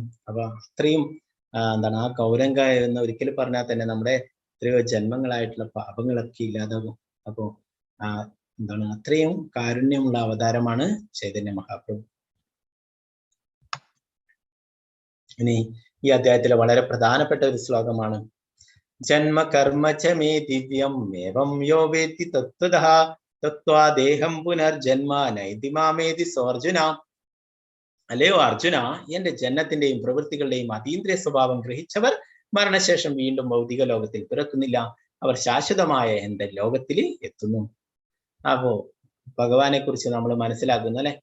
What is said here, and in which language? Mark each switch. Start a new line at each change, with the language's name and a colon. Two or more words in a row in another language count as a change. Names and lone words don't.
Malayalam: അപ്പൊ അത്രയും എന്താണ് ആ ഗൗരംഗ എന്ന് ഒരിക്കൽ പറഞ്ഞാൽ തന്നെ നമ്മുടെ എത്രയോ ജന്മങ്ങളായിട്ടുള്ള പാപങ്ങളൊക്കെ ഇല്ലാതാകും. അപ്പോ എന്താണ് അത്രയും കാരുണ്യമുള്ള അവതാരമാണ് ചൈതന്യ മഹാപ്രഭു. ഇനി ഈ അധ്യായത്തിലെ വളരെ പ്രധാനപ്പെട്ട ഒരു ശ്ലോകമാണ്,
Sanskrit: ജന്മ കർമ്മ ച മേ ദിവ്യം ഏവം യോ വേത്തി തത്വതഃ തത്വാ ദേഹം പുനർജന്മ നൈതി മാമേതി സോർജുന.
Malayalam: അല്ലയോ അർജുന, എന്റെ ജന്മത്തിന്റെയും പ്രവൃത്തികളുടെയും അതീന്ദ്രിയ സ്വഭാവം ഗ്രഹിച്ചവർ മരണശേഷം വീണ്ടും ഭൗതിക ലോകത്തിൽ പിറക്കുന്നില്ല, അവർ ശാശ്വതമായ എന്റെ ലോകത്തിൽ എത്തുന്നു. അപ്പോ ഭഗവാനെ കുറിച്ച് നമ്മൾ മനസ്സിലാക്കുന്നു അല്ലെ.